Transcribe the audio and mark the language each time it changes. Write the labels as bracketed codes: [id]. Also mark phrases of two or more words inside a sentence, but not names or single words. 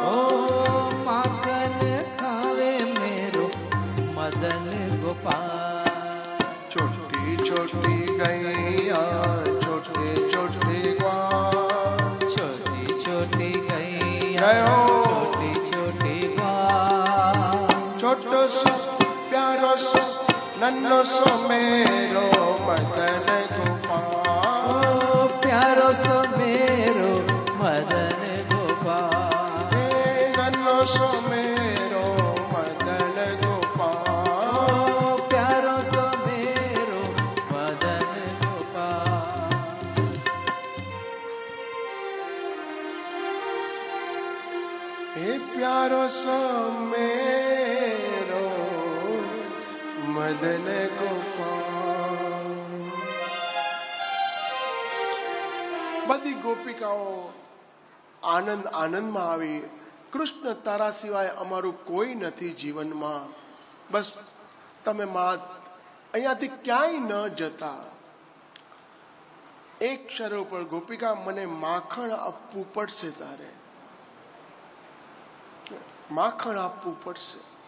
[bra] ओ माखन खावे मेरो मदन गोपाल. छोटी छोटी गैया छोटे छोटे ग्वाल, छोटी छोटी गैया जय हो। छोटी छोटी ग्वाल, छोटो सो प्यारो सो नन्नो सो मेरो मदन गोपाल, ओ प्यारो सो मेरो मदन गोपाल, नन्नो सो मेरो मदन गोपाल, ओ प्यारो सो मेरो मदन गोपाल. हे प्यारो सो मेरो मदन गोपाल. [gu] બધી ગોપિકાઓ આનંદમાં આવી કૃષ્ણ તારા સિવાય અમારું કોઈ નથી જીવનમાં, બસ તમે માં અહીંયાથી ક્યાંય ન જતા. એક શરત ઉપર, ગોપિકા મને માખણ આપવું પડશે, તારે માખણ આપવું પડશે.